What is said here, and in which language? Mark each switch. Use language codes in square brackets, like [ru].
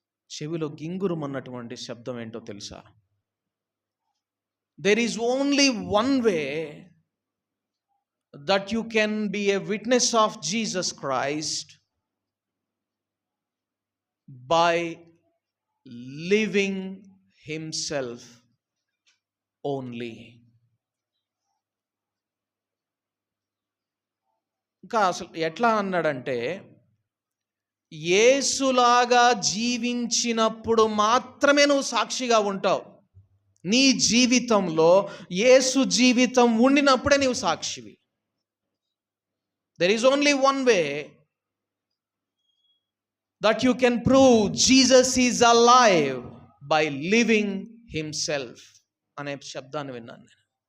[te] చెవిలో గింగురుమన్నటువంటి శబ్దం ఏంటో తెలుసా? [en] There is only one way that you can be a witness of Jesus Christ, by living himself only. [te] ఇంకా అసలు ఎట్లా అన్నాడంటే, యేసులాగా జీవించినప్పుడు మాత్రమే నువ్వు సాక్షిగా ఉంటావు. నీ జీవితంలో యేసు జీవితం ఉండినప్పుడే నీవు సాక్షివి. [en] There is only one way that you can prove Jesus is alive, by living himself [te] అనే శబ్దాన్ని విన్నాను నేను.